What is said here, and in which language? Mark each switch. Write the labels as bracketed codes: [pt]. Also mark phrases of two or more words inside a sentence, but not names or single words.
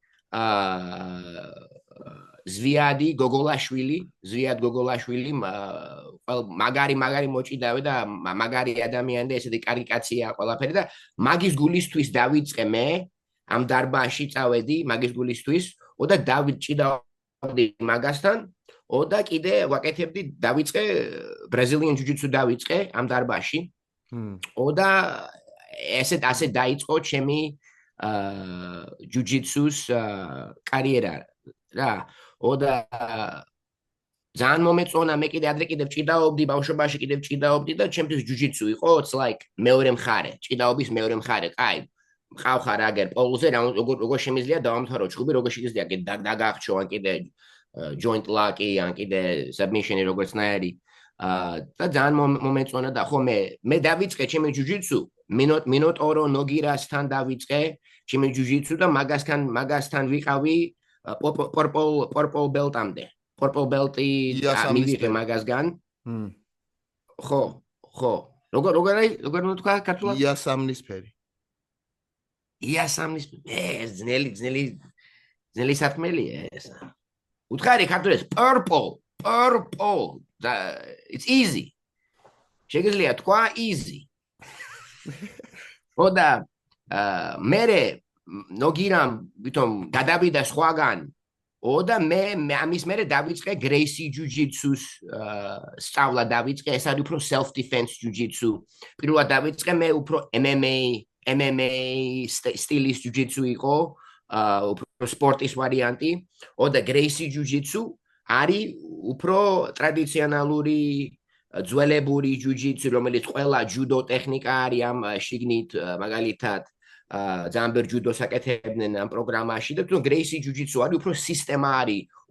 [ka] ზვიად გოგოლაშვილი მაგარი მოჭიდავე და მაგარი ადამიანი და ესეთი კარგი კაცია ყველაფერი და მაგის გულისთვის დავიწყე მე ამ დარბაზში წავედი მაგის გულისთვის და დავიჭიდავდი მაგასთან და კიდე ვაკეთებდი დავიწყე ბრაზილიან ჯუჯიცუ დავიწყე ამ დარბაზში და ასე დაიწყო ჩემი ჯუჯიცუს კარიერა რა და ძალიან მომეწონა, მე ადრე კიდევ ჭიდაობდი, ბავშვობაში კიდევ ჭიდაობდი და ჩემთვის ჯუჯიცუ იყო, [en] it's like [ka] მეორე მხარე, ჭიდაობის მეორე მხარე. კაი, მყავხარ აგერ პოლზე, როგორ შემიძლია დავამთავრო ჯგუფი, როგორ შეიძლება კიდე დაგახჩო, ან კიდე [en] joint lock- [ka] ი, ან კიდე submission-ი როგორცნაირი. და ძალიან მომეწონა და ხო მე დავიწყე ჩემი ჯუჯიცუ, მინოტორო ნოგირასთან დავიწყე ჩემი ჯუჯიცუ და მაგასთან ვიყავი [en] purple belt- [ka] ამდე. [en] Purple belt- [ka] ი მივიღე მაგასგან. ხო. როგორ თქვა ქართულად? იასამნისფერი. ეს ძნელი სათმელია ეს. უთხარი ქართულად purple. [en] It's easy. [ka] შეგიძლია თქვა easy. ხოდა მერე ნოგირამ ვითომ გადავიდა სხვაგან და მე ამის მერე დავიწყე Gracie Jiu-Jitsu-ს სწავლა დავიწყე, ეს არის უფრო [en] self defense jiu-jitsu. [ka] პირველად დავიწყე მე უფრო MMA სტილის jiu-jitsu იყო, უფრო სპორტის ვარიანტი, და Gracie Jiu-Jitsu არის უფრო ტრადიციონალური ძველებური jiu-jitsu, რომელიც ყველა ჯუდო ტექნიკა არის ამ შიგნით, მაგალითად ძალიან ბევრ ჯუდოს აკეთებდნენ ამ პროგრამაში და თუნდაც Gracie Jiu-Jitsu არის უფრო სისტემა არის,